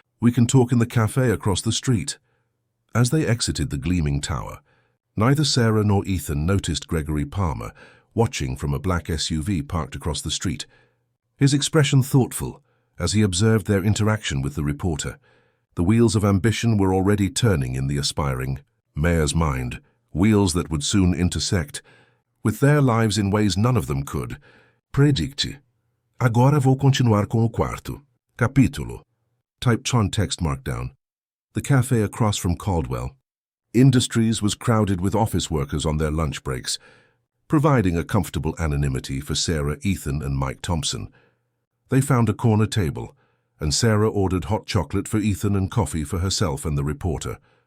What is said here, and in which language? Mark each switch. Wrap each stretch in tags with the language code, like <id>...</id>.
<en>We can talk in the cafe across the street. As they exited the gleaming tower, neither Sarah nor Ethan noticed Gregory Palmer, watching from a black SUV parked across the street. His expression thoughtful as he observed their interaction with the reporter. The wheels of ambition were already turning in the aspiring mayor's mind, wheels that would soon intersect, with their lives in ways none of them could. Predicte.</en> <pt>Agora vou continuar com o quarto. Capítulo.</pt> <en>Typed on text markdown. The cafe across from Caldwell Industries was crowded with office workers on their lunch breaks, providing a comfortable anonymity for Sarah, Ethan, and Mike Thompson. They found a corner table, and Sarah ordered hot chocolate for Ethan and coffee for herself and the reporter.</en>